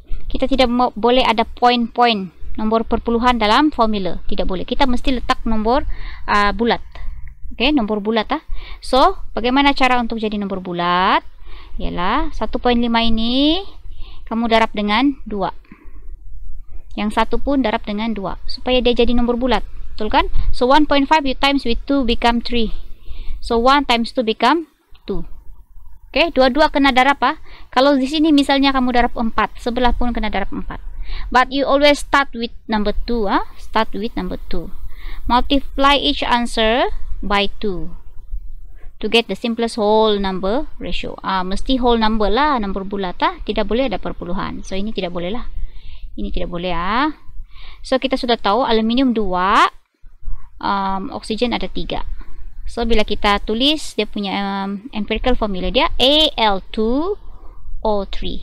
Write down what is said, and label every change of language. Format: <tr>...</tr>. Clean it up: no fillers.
<ms>Kita tidak boleh ada poin-poin nomor perpuluhan dalam formula. Tidak boleh. Kita mesti letak nomor bulat. Oke, nomor bulat ah. So, bagaimana cara untuk jadi nomor bulat? Ialah 1.5 ini kamu darab dengan 2. Yang satu pun darab dengan 2 supaya dia jadi nomor bulat. Betul kan?</ms> <en>So 1.5 you times with 2 become 3. So 1 times 2 become 2. Oke, dua-dua kena darab ah. Kalau di sini misalnya kamu darab 4, sebelah pun kena darab 4. But you always start with number 2 ah. Start with number 2. Multiply each answer by 2 to get the simplest whole number ratio.</en> <ms>Mesti whole number lah, number bulat lah, tidak boleh ada perpuluhan. So ini tidak boleh lah, ini tidak boleh ah. So kita sudah tahu aluminium 2, oksigen ada 3. So bila kita tulis dia punya empirical formula dia Al2O3.</ms>